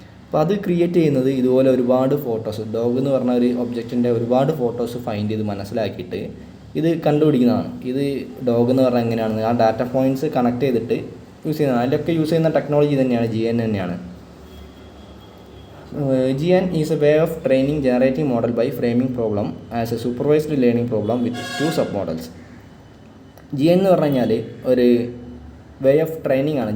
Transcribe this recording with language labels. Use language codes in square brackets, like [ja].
[ml] അപ്പോൾ അത് ക്രിയേറ്റ് ചെയ്യുന്നത് ഇതുപോലെ ഒരുപാട് ഫോട്ടോസ്, ഡോഗ് എന്ന് പറഞ്ഞ ഒരു ഒബ്ജക്റ്റിൻ്റെ ഒരുപാട് ഫോട്ടോസ് ഫൈൻഡ് ചെയ്ത് മനസ്സിലാക്കിയിട്ട് ഇത് കണ്ടുപിടിക്കുന്നതാണ്. ഇത് ഡോഗ് എന്ന് പറഞ്ഞാൽ എങ്ങനെയാണെന്ന് ആ ഡാറ്റ പോയിൻറ്റ്സ് കണക്ട് ചെയ്തിട്ട് യൂസ് ചെയ്യുന്നത്. അതിലൊക്കെ യൂസ് ചെയ്യുന്ന ടെക്നോളജി തന്നെയാണ് GAN തന്നെയാണ്. [en] GAN is a way of training generative model by framing problem as a supervised learning problem with two submodels. [ml] GAN എന്ന് പറഞ്ഞു കഴിഞ്ഞാൽ ഒരു വേ ഓഫ് ട്രെയിനിങ് ആണ്.